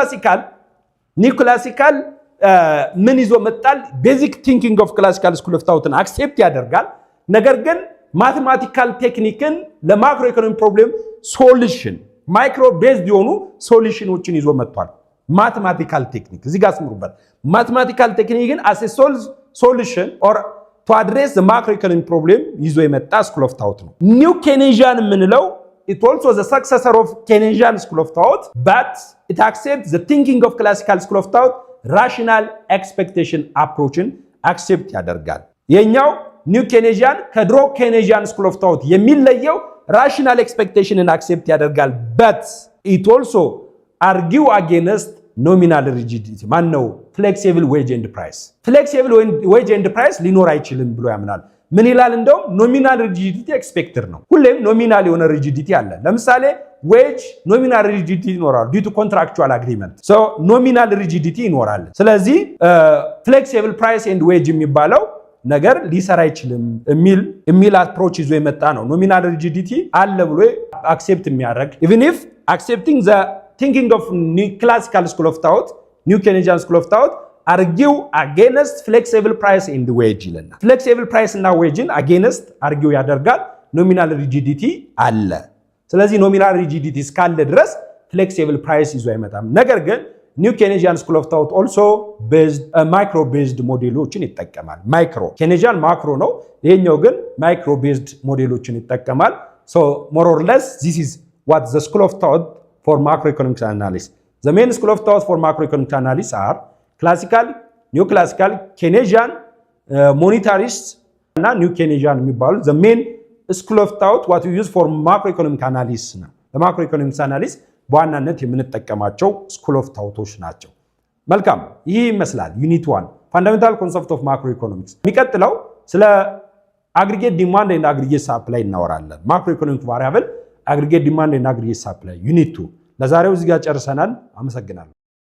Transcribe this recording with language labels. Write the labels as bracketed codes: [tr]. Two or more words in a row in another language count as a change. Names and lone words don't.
[am] ክላሲካል ምን ይዞ መጣል [en] basic thinking of classical school of thought [am] አክሴፕት ያደርጋል ነገር ግን [en] mathematical technique [am] ለማክሮ [en] economy problem solution micro based [am] የሆኑ ሶሉሽኖችን ይዞ መጥቷል [en] mathematical technique [am] እዚህ ጋር ስምሩበት [en] mathematical technique as a solution or to address the macro economic problem [am] ይዞ የመጣ [en] school of thought [am] ነው ኒው ኬኔጂያን የምንለው [en] it also the successor of Keynesian school of thought but it accepts the thinking of classical school of thought rational expectation approachን accept [am] ያደርጋል የኛው ኒው ኬኔጂያን ከድሮ ኬኔጂያን [en] school of thought የሚለየው rational expectation accept ያደርጋል but it also argue against nominal rigidity ማነው flexible wage and price [am] ሊኖር አይችልም ብሎ ያምናል ምን ይላል እንደውም [en] nominal rigidity expected [am] ነው ሁሌም ኖሚናል የሆነ ሪጂዲቲ አለ ለምሳሌ [en] wage nominal rigidity [am] ይኖራል [en] due to contractual agreement so nominal rigidity [am] ይኖራል ስለዚህ [en] flexible price and wage [am] የሚባለው ነገር ሊሰራ አይችልም የሚል አፕሮች ይዞ የመጣ ነው [en] nominal rigidity [am] አለ ብሎ አክሴፕት [en] የሚያደርግ even if accepting the thinking of new classical school of thought new Keynesian school of thought argue against flexible price and wage ይለናል flexible price እና wageን against argue ያደርጋል nominal rigidity [am] አለ ስለዚህ [en] nominal rigidity [am] እስካለ ድረስ [en] flexible price [am] ይዞ አይመጣም ነገር ግን [en] New Keynesian school of thought also micro based [am] ሞዴሎችን ይጠቀማል [en] micro Keynesian macro [am] ነው ይሄኛው ግን [en] micro based [am] ሞዴሎችን ይጠቀማል [en] so more or less this is what the school of thought for macroeconomic analysis the main school of thought for macroeconomic analysis are classical new classical Keynesian monetarist [am] እና ኒው ኬኔጂያን የሚባሉ [en] the main school of thought what we use for macroeconomic analysis ነው macroeconomics analysis [am] በዋናነት የምንጠቀማቸው [en] school of thoughts [am] ናቸው መልካም ይህ ይመስላል [en] unit 1 fundamental concept of macro economics [am] የሚቀጥለው ስለ [en] aggregate demand and aggregate supply [am] እናወራለን [en] macro economic variable aggregate demand and aggregate supply unit 2 [am] ለዛሬው እዚህ ጋር ጨርሰናል አመሰግናለሁ